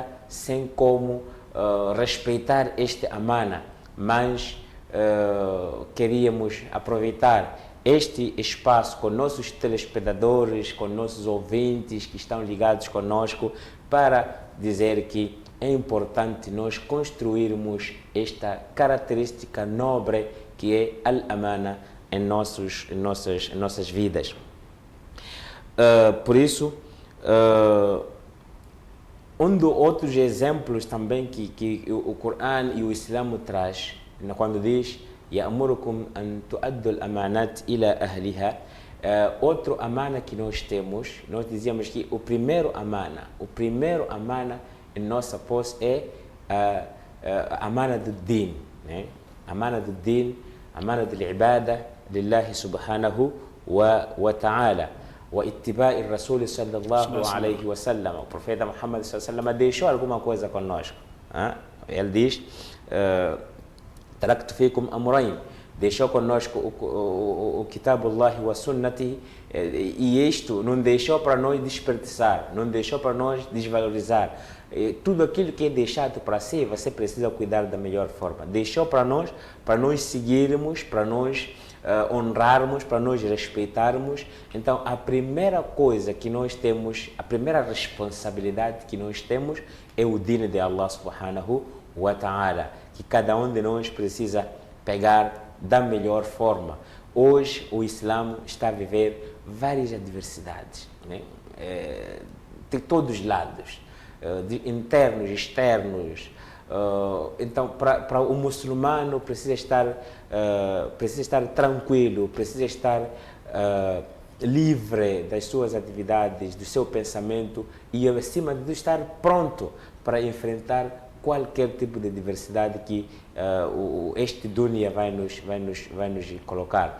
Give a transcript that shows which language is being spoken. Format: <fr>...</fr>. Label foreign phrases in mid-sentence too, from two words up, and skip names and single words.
<pt>sem como respeitar este amana, mas queríamos aproveitar este espaço com nossos telespectadores, com nossos ouvintes que estão ligados conosco, para dizer que é importante nós construirmos esta característica nobre que é al-amana em nossas vidas. Por isso, dos outros exemplos também que o Corão e o Islã traz, quando diz</pt> <ar>يأمركم أن تؤدوا الأمانات إلى أهلها.</ar> <pt>Outro amana que nós temos, nós dizíamos que o primeiro amana em nossa posse é a amana do din, né?</pt> <ar>أمانة do الدين، أمانة do العبادة لله سبحانه وتعالى، واتباع الرسول صلى الله عليه وسلم.</ar> <pt>O profeta Muhammad</pt> <ar>صلى الله عليه وسلم</ar> <pt>deixou alguma coisa conosco. Ele diz:</pt> <ar>تركت فيكم أمرين,</ar> <pt>deixou conosco o</pt> <ar>كتاب الله وسنتي,</ar> <pt>e isto não deixou para nós desperdiçar, não deixou para nós desvalorizar. Tudo aquilo que é deixado para si, você precisa cuidar da melhor forma. Deixou para nós seguirmos, para nós honrarmos, para nós respeitarmos. Então, a primeira coisa que nós temos, a primeira responsabilidade que nós temos é o din de</pt> <ar>الله سبحانه وتعالى,</ar> <pt>que cada um de nós precisa pegar da melhor forma. Hoje o Islã está a viver várias adversidades, né? De todos os lados, internos, externos. Então, para o muçulmano precisa estar tranquilo, precisa estar livre das suas atividades, do seu pensamento, e acima de tudo estar pronto para enfrentar qualquer tipo de diversidade que este dunya vai nos colocar.</pt>